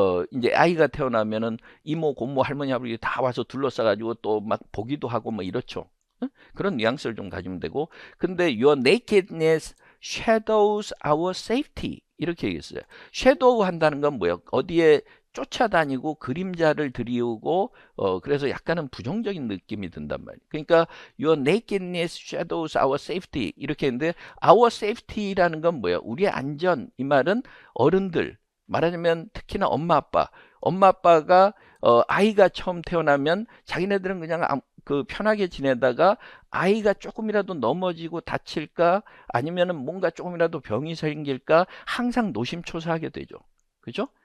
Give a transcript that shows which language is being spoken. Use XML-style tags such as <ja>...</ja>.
<ko>이제 아이가 태어나면은 이모, 고모, 할머니, 아버지 다 와서 둘러싸가지고 또 막 보기도 하고 뭐 이렇죠. 응? 그런 뉘앙스를 좀 가지면 되고 근데</ko> <en>your nakedness shadows our safety</en> <ko>이렇게 얘기했어요. 섀도우 한다는 건 뭐예요? 어디에 쫓아다니고 그림자를 드리우고 그래서 약간은 부정적인 느낌이 든단 말이에요. 그러니까</ko> <en>your nakedness shadows our safety</en> <ko>이렇게 했는데</ko> <en>our safety</en> <ko>라는 건 뭐예요? 우리의 안전 이 말은 어른들 말하자면 특히나 엄마 아빠가 아이가 처음 태어나면 자기네들은 그냥 그 편하게 지내다가 아이가 조금이라도 넘어지고 다칠까 아니면은 뭔가 조금이라도 병이 생길까 항상 노심초사하게 되죠. 그죠?</ko>